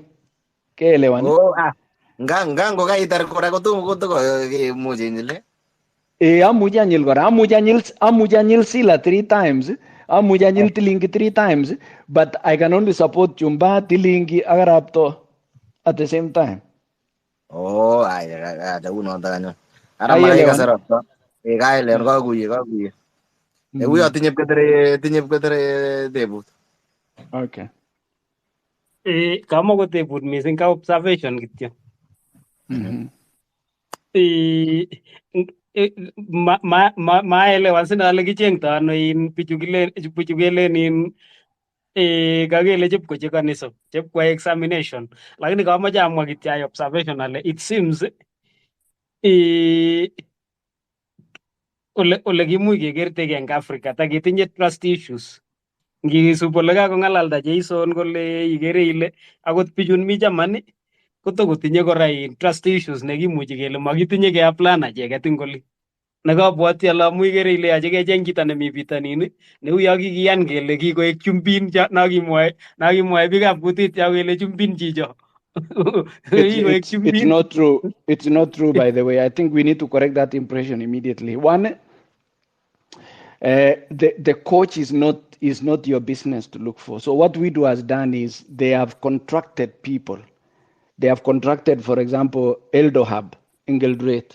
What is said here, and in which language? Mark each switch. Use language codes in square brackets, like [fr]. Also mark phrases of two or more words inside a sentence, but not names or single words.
[kln] Keelewan? Oh, ngang ko kaitar kora kotomo komuchi inyile. Amuchi anyil kora. Amuchi anyil Sila 3 times. Amuchi anyil Tilingi 3 times. [en] But I can only support Chumba, Tilingi, ak Arap Too at the same time. [kln] Oh, uno takanyo. Ara makai kasarot. Kaelewan kakuye. Uyo tinye pketere tebut. [en] Okay. [kln] Kama ko tebut missing ka observation kityo. Maelewan sina ale kichengto ano in bichu kelen in kakele chepkoche kanisa chepkwai examination, lakini kamache amwa kityo ai observation ale [en] it seems [kln] ole kimuch kekertegei eng Africa takitinye [en] trust issues. [kln] Ngisup ole kakong'alalda Jason kole ikere ile akot bichun mi Germany kotokotinye kora [en] trust issues [kln] nekimuchi kele makitinye keaplan acheket ing oli. Nekabwoti ale amu ikere ile yache kecheng chito nemi bitonin neu yo kikiyan kele kikoek chumbin nakimwae biikab kutit yo kele chumbin chicho. [en] It's not true. It's not true, by the way. I think we need to correct that impression immediately. One, the coach is not your business to look for. So what WIDU has done is they have contracted people. They have contracted, for example, Eldohub in Geldret.